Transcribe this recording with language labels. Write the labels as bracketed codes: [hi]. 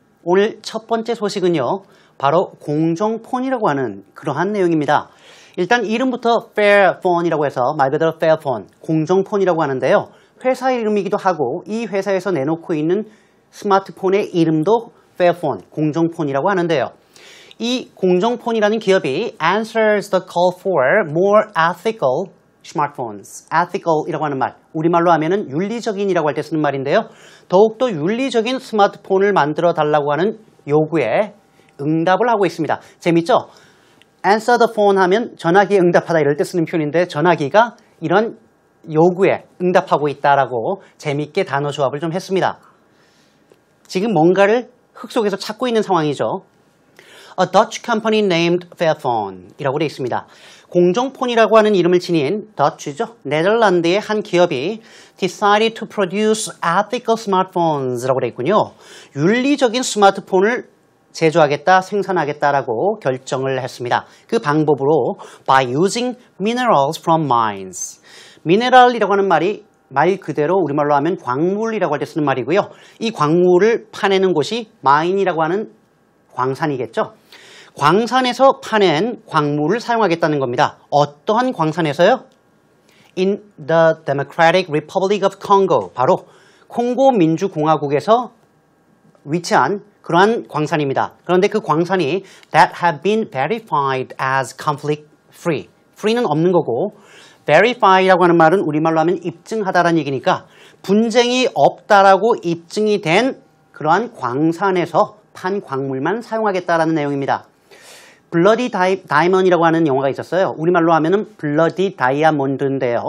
[ko] 오늘 첫 번째 소식은요, 바로 공정폰이라고 하는 그러한 내용입니다. 일단 이름부터 Fairphone이라고 해서 말 그대로 Fairphone, 공정폰이라고 하는데요. 회사 이름이기도 하고 이 회사에서 내놓고 있는 스마트폰의 이름도 Fairphone, 공정폰이라고 하는데요. 이 공정폰이라는 기업이 [en] answers the call for more ethical smartphones. [ko] ethical이라고 하는 말, 우리말로 하면은 윤리적인이라고 할 때 쓰는 말인데요. 더욱더 윤리적인 스마트폰을 만들어 달라고 하는 요구에 응답을 하고 있습니다. 재밌죠? [en] answer the phone [ko] 하면 전화기에 응답하다 이럴 때 쓰는 표현인데 전화기가 이런 요구에 응답하고 있다라고 재밌게 단어 조합을 좀 했습니다. 지금 뭔가를 흙 속에서 찾고 있는 상황이죠. [en] A Dutch company named Fairphone [ko] 이라고 되어 있습니다. 공정폰이라고 하는 이름을 지닌 Dutch죠. 네덜란드의 한 기업이 [en] decided to produce ethical smartphones [ko] 라고 되어 있군요. 윤리적인 스마트폰을 제조하겠다, 생산하겠다라고 결정을 했습니다. 그 방법으로 [en] by using minerals from mines. [ko] 미네랄이라고 하는 말이 말 그대로 우리말로 하면 광물이라고 할 때 쓰는 말이고요. 이 광물을 파내는 곳이 마인이라고 하는 광산이겠죠. 광산에서 파낸 광물을 사용하겠다는 겁니다. 어떠한 광산에서요? [en] In the Democratic Republic of Congo, [ko] 바로 콩고 민주공화국에서 위치한 그러한 광산입니다. 그런데 그 광산이 [en] that have been verified as conflict free. [ko] free는 없는 거고 verify라고 하는 말은 우리말로 하면 입증하다라는 얘기니까 분쟁이 없다라고 입증이 된 그러한 광산에서 판 광물만 사용하겠다라는 내용입니다. 블러디 다이먼이라고 하는 영화가 있었어요. 우리말로 하면은 블러디 다이아몬드인데요.